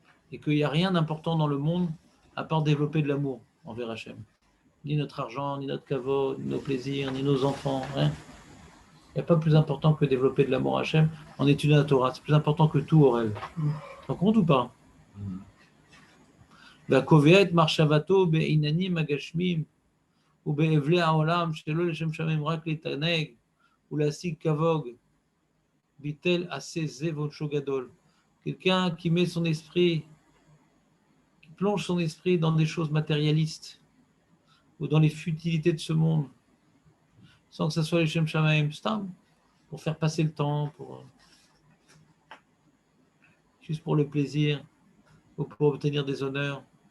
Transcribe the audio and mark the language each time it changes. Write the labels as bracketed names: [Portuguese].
[French] Et qu'il n'y a rien d'important dans le monde à part développer de l'amour envers Hachem. Ni notre argent, ni notre kavod, ni nos plaisirs, ni nos enfants, rien. Il n'y a pas plus important que développer de l'amour à Hachem en étudiant la Torah. C'est plus important que tout, Aurel. Tu te rends compte ou pas? [Hebrew] והקובע את מחשבתו בעניינים הגשמיים ובאבלי העולם שלא לשם שמיים רק להתענג ולהשיג כבוד ביטל עשה זה ועונשו גדול. [French] Quelqu'un qui met son esprit, qui plonge son esprit dans des choses matérialistes ou dans les futilités de ce monde sans que ça soit les Shem Shamaim Stam, pour faire passer le temps, juste pour le plaisir ou pour obtenir des honneurs.